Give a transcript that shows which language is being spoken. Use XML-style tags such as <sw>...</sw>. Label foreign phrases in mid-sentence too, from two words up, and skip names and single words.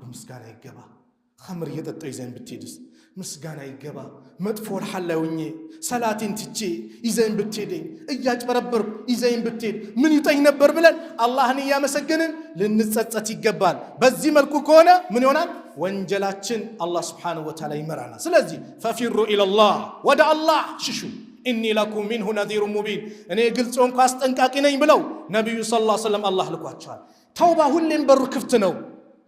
<am>ምስጋና ይገባ ኸምር እየጠጣሁ ይዘን ብትሄድስ ምስጋና ይገባ መጥፎ ሐላውኝ ሰላቴን ትቼ ይዘን ብትሄደኝ እያጭበረበርኩ ይዘን ብትሄድ ምን ይጠኝ ነበር ብለን አላህን ያመሰገንን ልንጸጸት ይገባል በዚህ መልኩ ከሆነ ምን ይሆናል ወንጀላችን አላህ</am> <ar>سبحانه وتعالى</ar> <am>ይመራናል ስለዚህ</am> <ar>ففروا الى الله</ar> <am>ወደ አላህ ሽሹ</am> <ar>إني لكم منه نذير مبين</ar> <am>እኔ ግልጽ ሆንኩ አስጠንቃቂ ነኝ ብለው ነብዩ</am> <ar>صلى الله عليه وسلم</ar> <am>አላህ ልኳቸዋል ተውባ ሁሌም በሩ ክፍት ነው</am>